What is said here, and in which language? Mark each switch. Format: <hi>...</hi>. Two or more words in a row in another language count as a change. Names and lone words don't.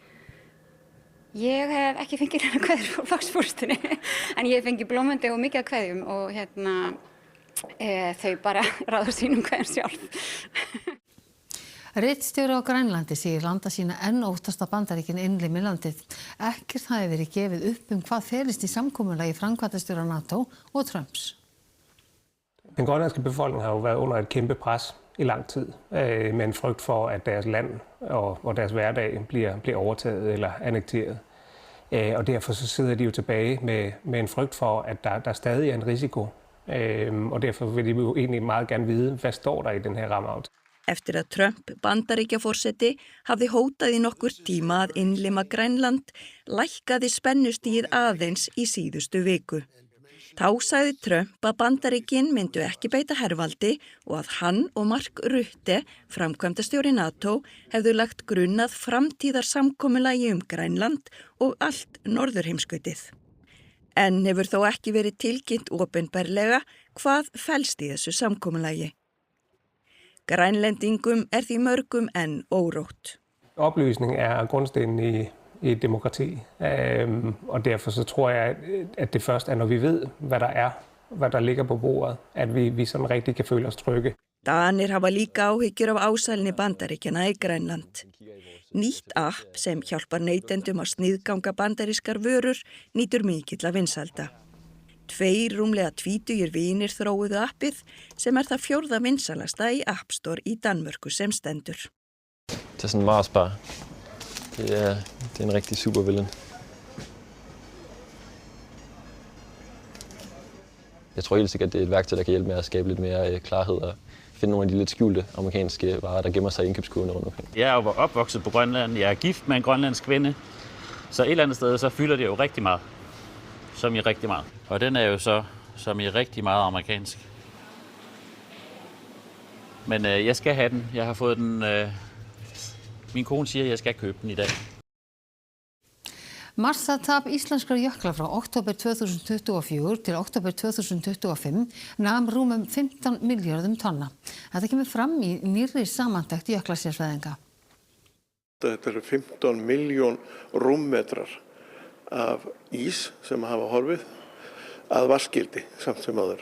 <is>Ég hef ekki fengið hérna kveðjur frá flokksforystunni en ég hef fengið blómandi og mikið af kveðjum og þau bara ráða sínum kveðjum sjálf. Ritstjóri á Grænlandi segir landa sína enn óttast að Bandaríkin innlimi landið. Ekkert hafi verið gefið upp hvað felist í samkomulagi framkvæmdastjóra NATO og Trumps.</is> <da>Den grønlandske befolkning har jo været under et kæmpe pres i lang tid med en frygt for, at deres land og deres hverdag bliver overtaget eller annekteret. Og derfor så sidder de jo tilbage med en frygt for, at der stadig er en risiko. Og derfor vil de jo egentlig meget gerne vide, hvad står der i den her rammeaftale.</da> <is>Eftir að Trump, Bandaríkjaforseti, hafði hótað í nokkur tíma að innlima Grænland, lækkaði spennustigið aðeins í síðustu viku. Þá sagði Trump að Bandaríkin myndu ekki beita hervaldi og að hann og Mark Rutte, framkvæmdastjóri NATO, hefðu lagt grunn að framtíðarsamkomulagi Grænland og allt norðurheimskautið. En hefur þó ekki verið tilkynnt opinberlega hvað felst í þessu samkomulagi. Grænlendingum því mörgum enn órótt.</is> <da>Oplysning grundstenen i et demokrati, og derfor så tror jeg, at det først når vi ved, hvad der ligger på bordet, at vi sådan rigtig kan føle os trygge. Danir hafa líka áhyggjur af ásælni Bandaríkjanna í Grænland.</da> <is>Nýtt app sem hjálpar neytendum að sniðganga bandarískar vörur nýtur mikilla vinsælda. 2 rúmlega 20 vinir þróuðu appið sem það 4. vinsælasta í App Store i Danmörku sem stendur.</is> <da>Det sådan Mars bar. Det er en rigtig supervillain. Jeg tror helt sikkert, det er et værktøj, der kan hjælpe med at skabe lidt mere klarhed og finde nogle af de lidt skjulte amerikanske varer, der gemmer sig i indkøbskurvene rundt omkring. Jeg er jo opvokset på Grønland. Jeg er gift med en grønlandsk kvinde. Så et eller andet sted, så fylder det jo rigtig meget. Som i rigtig meget. Og den er jo så som i rigtig meget amerikansk. Men jeg skal have den. Jeg har fået den. Min kone siger, at jeg skal købe den i dag.</da> <is>Massatap íslenskra jökla frá október 2024 til október 2025 nam rúmum 15 milljörðum tonna. Þetta kemur fram í nýrri samantekt jöklasérfræðinga. Þetta eru 15 milljón rúmmetrar af ís sem hafa horfið að vatnsgildi samt sem áður.</is>